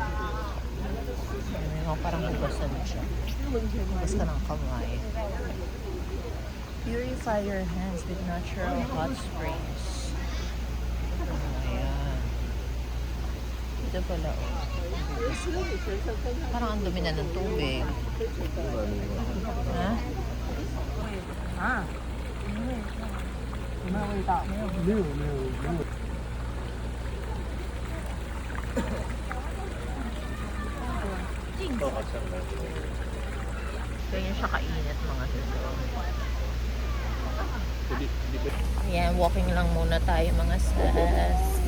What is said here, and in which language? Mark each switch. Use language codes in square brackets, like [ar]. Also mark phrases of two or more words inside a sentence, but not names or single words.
[tl] Ayan, parang hugasan siya. Hugas ka ng kamay. [en] Purify your hands with natural hot springs. [tl] Ayan. Ito pala, oh. Parang ang dumi na ng tubig. Ha? Ah. [zh] 没有味道，没有。 [tl] Ganyan siya kainit mga sisi. Ayan, walking lang muna tayo mga sis.